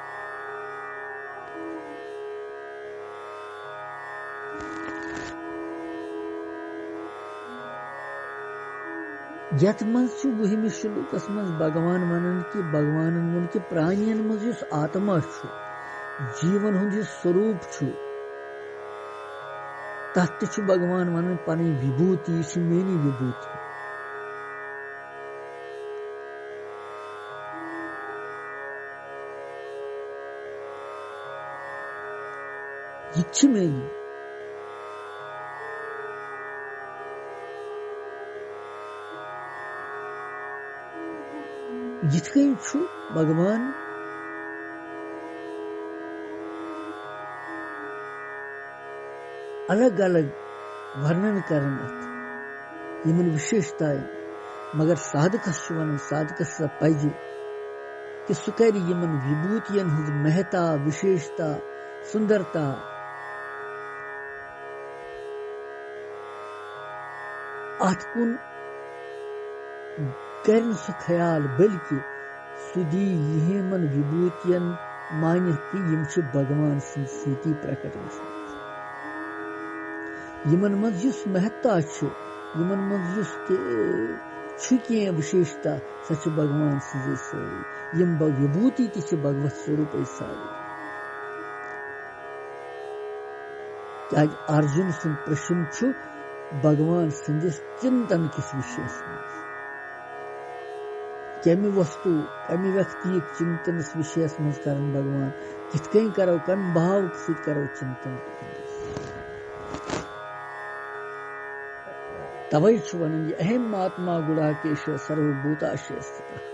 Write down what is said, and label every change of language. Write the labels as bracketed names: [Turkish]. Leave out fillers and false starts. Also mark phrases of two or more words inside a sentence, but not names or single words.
[Kashmiri] यथ मज 20 श्लोकस मज भगवान वनन कि भगवान वोन कि प्राणियन मज आत्मा जीवन हुंद स्वरूप तथ भगवान वनन पन विभूति मेनी विभूति यह मेनी यिथकन भगवान अलग अलग वर्णन करन यमन विशेषताएं मगर साधकस वन साधकस पज कि सह कर यमन विभूतियन हज महता विशेषता सुंदरता अत कुन कर सह ख्याल बल्कि सुदी यमन विभूतियन मान कि यम भगवान सती प्रकट यमन मज महत्ता यमन मज कह विशेषता सह भगवान सजे सारी यम विभूति ति भगवत स्वरूप सारी क्या अर्जुन सुन प्रश्न भगवान सदिस चिंतन किस विषय कमि वस्तु कमि व्यक्ति चिंतन विषय मज कर भगवान कित करो कम भाव सत करो चिंतन तवे वन [Sanskrit] अहम आत्मा गुणाकेश सर्वभूताशय स्थित